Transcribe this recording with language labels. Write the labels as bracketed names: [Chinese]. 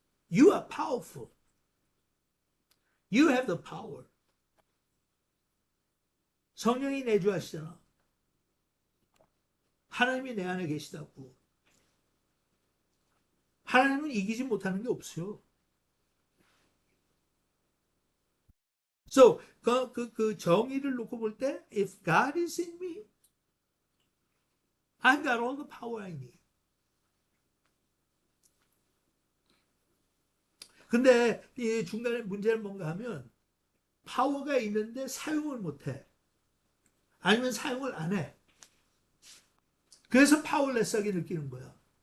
[English] You are powerful. You have the power. [Korean] 성령이 내주하시잖아. 하나님이 내 안에 계시다고. 하나님은 이기지 못하는 게 없어요. [English] So [Korean] 그 정의를 놓고 볼 때, [English] if God is in me, I've got all the power I need. [Korean] 근데 이 중간에 문제는 뭔가 하면 파워가 있는데 사용을 못해. 아니면 사용을 안 해. 그래서 파워레스하게 느끼는 거야.